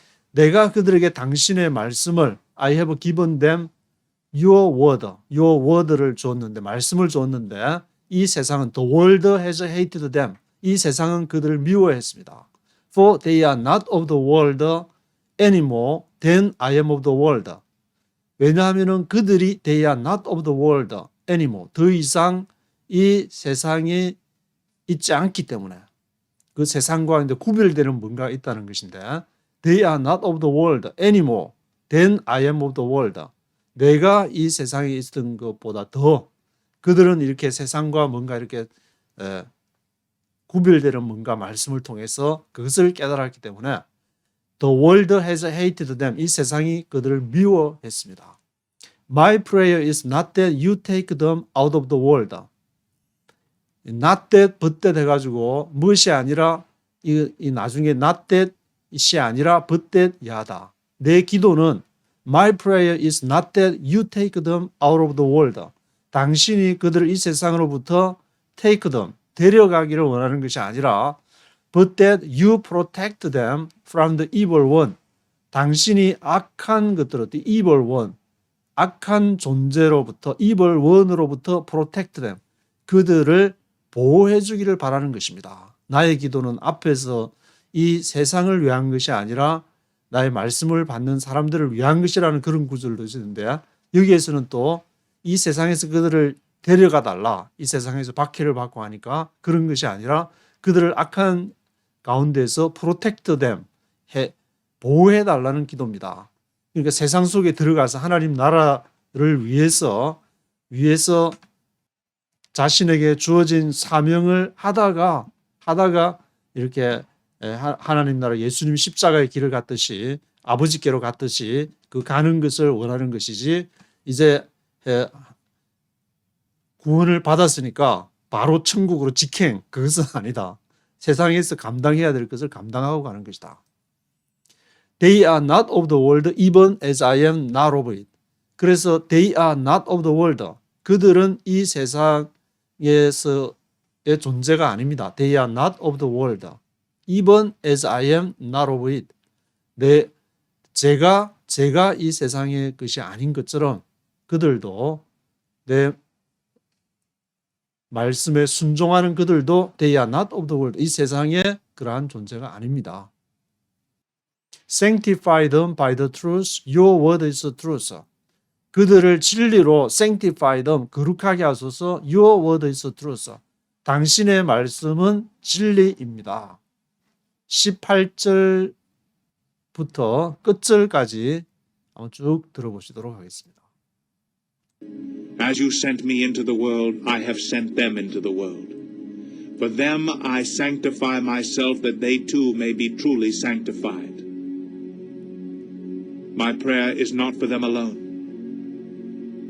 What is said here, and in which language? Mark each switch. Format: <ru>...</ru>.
<ko>내가 그들에게 당신의 말씀을</ko> <en>I have given them your word를</en> <ko>줬는데, 말씀을 줬는데, 이 세상은</ko> <en>the world has hated them.</en> <ko>이 세상은 그들을 미워했습니다.</ko> <en>For they are not of the world anymore than I am of the world.</en> <ko>왜냐하면 그들이</ko> <en>they are not of the world anymore.</en> <ko>더 이상 이 세상에 있지 않기 때문에, 그 세상과 이제 구별되는 뭔가가 있다는 것인데,</ko> <en>they are not of the world anymore than I am of the world.</en> <ko>내가 이 세상에 있던 것보다 더 그들은 이렇게 세상과 뭔가 이렇게 구별되는 뭔가 말씀을 통해서 그것을 깨달았기 때문에</ko> <en>the world has hated them.</en> <ko>이 세상이 그들을 미워했습니다.</ko> <en>My prayer is not that you take them out of the world. not that, but that</en> <ko>해가지고 무엇이 아니라 이 나중에</ko> <en>not that이 아니라 but that 야다.</en> <ko>내 기도는</ko> <en>My prayer is not that you take them out of the world.</en> <ko>당신이 그들을 이 세상으로부터</ko> <en>take them,</en> <ko>데려가기를 원하는 것이 아니라</ko> <en>but that you protect them from the evil one.</en> <ko>당신이 악한 것들로</ko> <en>the evil one,</en> <ko>악한 존재로부터 evil one으로부터</ko> <en>protect them.</en> <ko>그들을 보호해 주기를 바라는 것입니다. 나의 기도는 앞에서 이 세상을 위한 것이 아니라 나의 말씀을 받는 사람들을 위한 것이라는 그런 구절도 있는데, 여기에서는 또 이 세상에서 그들을 데려가 달라, 이 세상에서 박해를 받고 하니까 그런 것이 아니라 그들을 악한 가운데서</ko> <en>protect them,</en> <ko>보호해 달라는 기도입니다. 그러니까 세상 속에 들어가서 하나님 나라를 위해서 자신에게 주어진 사명을 하다가 이렇게 하나님 나라 예수님 십자가의 길을 갔듯이, 아버지께로 갔듯이 그 가는 것을 원하는 것이지, 이제 구원을 받았으니까 바로 천국으로 직행, 그것은 아니다. 세상에서 감당해야 될 것을 감당하고 가는 것이다.</ko> <en>They are not of the world even as I am not of it.</en> <ko>그래서</ko> <en>they are not of the world.</en> <ko>그들은 이 세상에서의 존재가 아닙니다.</ko> <en>They are not of the world. Even as I am not of it.</en> <ko>제가 이 세상의 것이 아닌 것처럼 그들도, 내 말씀에 순종하는 그들도</ko> <en>they are not of the world.</en> <ko>이 세상의 그러한 존재가 아닙니다.</ko> <en>Sanctify them by the truth. Your word is the truth.</en> <ko>그들을 진리로</ko> <en>sanctify them,</en> <ko>거룩하게 하소서.</ko> <en>Your word is the truth.</en> <ko>당신의 말씀은 진리입니다. 18절부터 끝절까지 한번 쭉 들어보시도록 하겠습니다.</ko> <en>As you sent me into the world, I have sent them into the world. For them I sanctify myself, that they too may be truly sanctified. My prayer is not for them alone.</en>